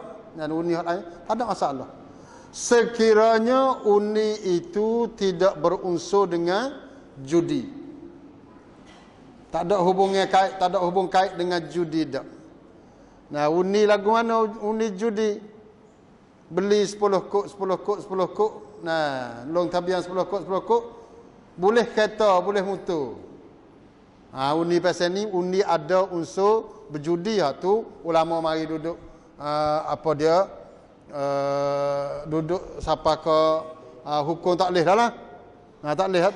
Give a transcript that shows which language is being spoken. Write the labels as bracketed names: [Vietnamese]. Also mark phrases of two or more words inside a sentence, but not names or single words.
[Malay] Dan undi hal lain tak ada masalah. Sekiranya undi itu tidak berunsur dengan judi. Tak ada hubung kait dengan judi dak. Undi lagu mana undi judi? Beli 10 kok, 10 kok, 10 kok. Long tabian 10 kok, 10 kok. Boleh kereta, boleh motor. Undi pasal ni, undi ada unsur berjudi. Tu ulama mari duduk apa dia duduk siapa ke hukum tak boleh dah lah. Tak boleh tu.